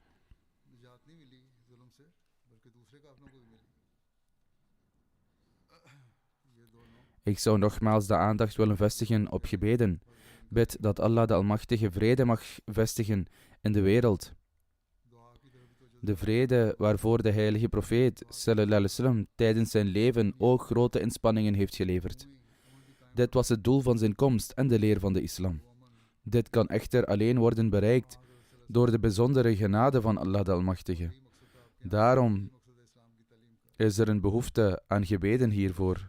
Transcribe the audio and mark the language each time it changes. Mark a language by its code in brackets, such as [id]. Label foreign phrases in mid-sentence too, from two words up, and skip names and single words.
[nl] Ik zou nogmaals de aandacht willen vestigen op gebeden. Bid dat Allah de Almachtige vrede mag vestigen in de wereld. De vrede waarvoor de heilige profeet [ar] صلى الله عليه وسلم [nl] tijdens zijn leven ook grote inspanningen heeft geleverd. Dit was het doel van zijn komst en de leer van de islam. Dit kan echter alleen worden bereikt door de bijzondere genade van Allah de Almachtige. Daarom is er een behoefte aan gebeden hiervoor.